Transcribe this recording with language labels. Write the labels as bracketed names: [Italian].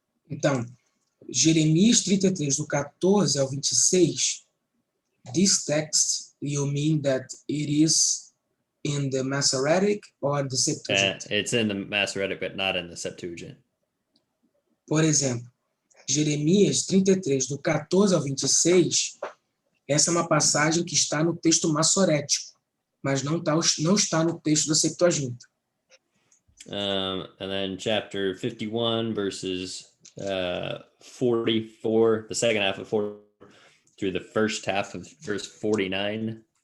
[Portuguese] Então, Jeremias 33, do 14 ao 26, [English] this text, you mean that it is in the Masoretic or the Septuagint? It's in the Masoretic, but not in the Septuagint. [Portuguese] Por exemplo, Jeremias 33, do 14 ao 26, essa é uma passagem que está no texto massorético, mas não está no texto da Septuaginta. [English] And then chapter 51, verses 44, the second half of 4 through the first half of verse 49.